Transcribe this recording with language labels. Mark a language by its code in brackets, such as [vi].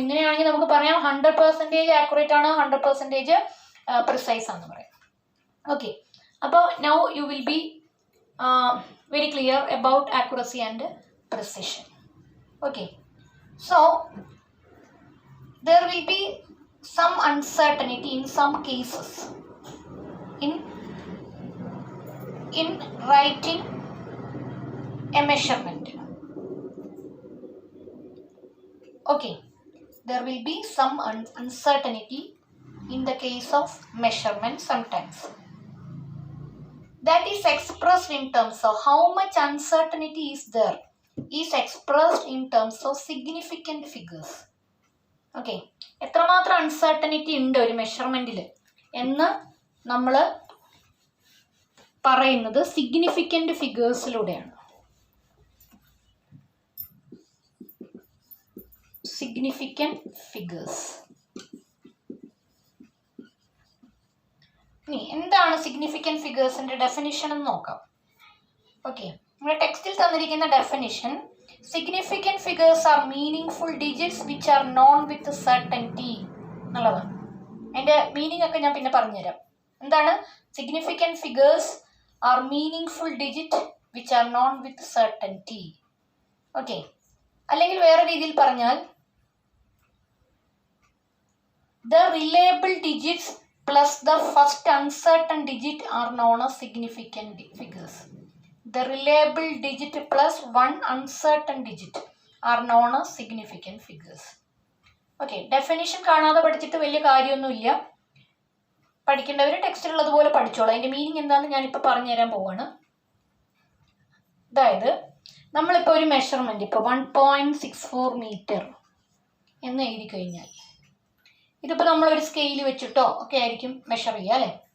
[ml] ഇങ്ങനെയാണെങ്കിൽ നമുക്ക് പറയാം 100% ആക്യുറേറ്റ് ആണ്, 100% പ്രിസൈസ് ആണെന്ന് പറയാം. [en] Okay, അപ്പോൾ now you will be very clear about accuracy and precision. Okay, so there will be some uncertainty in some cases in writing a measurement. Okay, there will be some uncertainty in the case of measurement sometimes. That is expressed in terms of how much uncertainty is there, is expressed in terms of significant figures. [ml] Okay, എത്രമാത്രം uncertainty ഉണ്ട് ഒരു മെഷർമെൻറ്റിൽ എന്ന് നമ്മൾ പറയുന്നത് significant ഫിഗേഴ്സിലൂടെയാണ്. Significant figures. ഇനി എന്താണ് significant ഫിഗേഴ്സിൻ്റെ definition എന്ന് നോക്കാം. ഓക്കെ, നമ്മുടെ ടെക്സ്റ്റിൽ തന്നിരിക്കുന്ന definition, [en] significant figures are meaningful digits which are known with certainty [ml] എന്നുള്ളതാണ്. അതിൻ്റെ മീനിങ് ഒക്കെ ഞാൻ പിന്നെ പറഞ്ഞുതരാം. എന്താണ് [en] Significant figures are meaningful digit which are known with certainty. Okay, [ml] അല്ലെങ്കിൽ വേറെ രീതിയിൽ പറഞ്ഞാൽ [en] the reliable digits plus the first uncertain digit are known as significant figures. The reliable digit plus one uncertain digit are known as significant figures. [ml] Okay, definition കാണാതെ പഠിച്ചിട്ട് വലിയ കാര്യമൊന്നുമില്ല. പഠിക്കേണ്ടവർ ടെക്സ്റ്റിലുള്ളതുപോലെ പഠിച്ചോളൂ. അതിൻ്റെ മീനിങ് എന്താണെന്ന് ഞാനിപ്പോൾ പറഞ്ഞു തരാൻ പോവാണ്. അതായത് നമ്മളിപ്പോൾ ഒരു മെഷർമെൻറ്റ് ഇപ്പോൾ 1.64 മീറ്റർ എന്ന് എഴുതി കഴിഞ്ഞാൽ, ഇതിപ്പോൾ നമ്മളൊരു സ്കെയിൽ വെച്ചിട്ടോ ഒക്കെ ആയിരിക്കും മെഷർ ചെയ്യുക അല്ലേ.